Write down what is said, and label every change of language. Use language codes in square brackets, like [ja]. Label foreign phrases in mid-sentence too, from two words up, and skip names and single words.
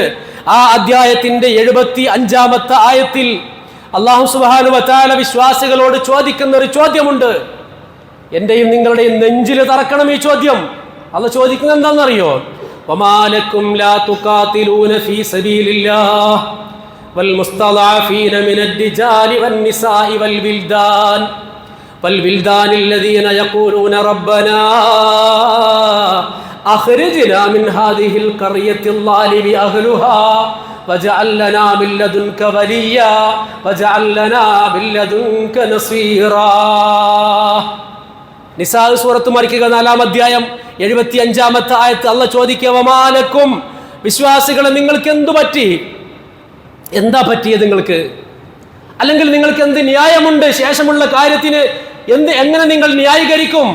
[ml] ആ അധ്യായത്തിന്റെ 75-ാമത്തെ ആയത്തിൽ [ar] الله سبحانه وتعالى [ml] വിശ്വാസികളോട് ചോദിക്കുന്ന ഒരു ചോദ്യമുണ്ട്. എന്റെയും നിങ്ങളുടെയും നെഞ്ചിൽ തറക്കണം ഈ ചോദ്യം. അല്ലാഹു ചോദിക്കുന്നത് എന്താണെന്നറിയോ? [ar] وما لكم لا تقاتلون في سبيل الله والمستضعفين من الرجال والنساء والولدان والبلدان الذين يقولون ربنا أخرجنا من هذه القرية الظالم أهلها واجعل لنا من لدنك وليا واجعل لنا من لدنك نصيرا. [ml] നിസാ സൂറത്ത് മറിക്കുക 4-ാം അധ്യായം 75-ാമത്തെ ആയത്ത് അള്ളാഹ് ചോദിക്കുക, വമാലക്കും, വിശ്വാസികളെ നിങ്ങൾക്ക് എന്തു പറ്റി? എന്താ പറ്റിയത് നിങ്ങൾക്ക്? അല്ലെങ്കിൽ നിങ്ങൾക്ക് എന്ത് ന്യായമുണ്ട്? ശേഷമുള്ള കാര്യത്തിന് എങ്ങനെ നിങ്ങൾ ന്യായീകരിക്കും?